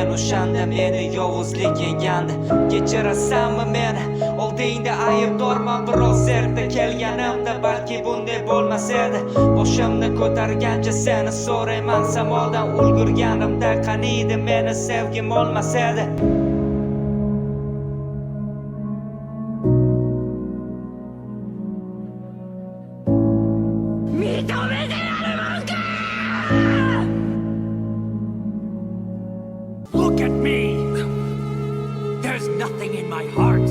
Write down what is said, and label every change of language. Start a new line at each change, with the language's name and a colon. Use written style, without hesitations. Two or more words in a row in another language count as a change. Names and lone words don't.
Uzbek: O'shanda meni yovuzlik yengandi. Kechirasanmi meni? Oldingda aybdorman, biroz erta kelganimda balki bunday bo'lmas edi. Boshimni ko'targancha seni so'rayman, samoldan ulgurganimda qaniydi meni sevgim olmas edi.
English: Look at me! There's nothing in my heart.